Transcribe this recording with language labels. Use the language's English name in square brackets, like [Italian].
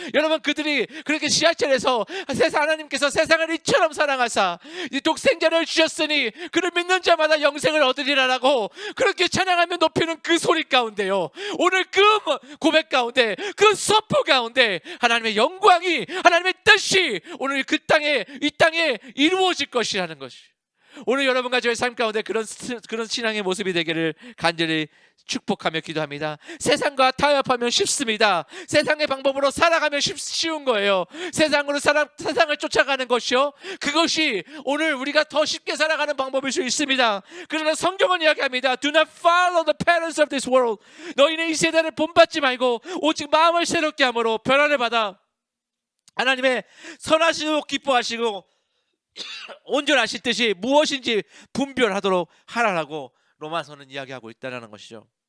[Korean] 여러분, 그들이 그렇게 지하철에서 하나님께서 세상을 이처럼 사랑하사 이 독생자를 주셨으니 그를 믿는 자마다 영생을 얻으리라라고 그렇게 찬양하며 높이는 그 소리 가운데요, 오늘 그 고백 가운데, 그 선포 가운데 하나님의 영광이, 하나님의 뜻이 오늘 이 땅에 이루어질 것이라는 것이, 오늘 여러분과 저의 삶 가운데 그런 신앙의 모습이 되기를 간절히 축복하며 기도합니다. 세상과 타협하면 쉽습니다. 세상의 방법으로 살아가면 쉬운 거예요. 세상을 쫓아가는 것이요, 그것이 오늘 우리가 더 쉽게 살아가는 방법일 수 있습니다. 그러나 성경은 이야기합니다. [English] Do not follow the patterns of this world. [Korean] 너희는 이 세대를 본받지 말고 오직 마음을 새롭게 함으로 변화를 받아 하나님의 선하시고 기뻐하시고 온전하실 뜻이 무엇인지 분별하도록 하라라고 로마서는 이야기하고 있다는 것이죠.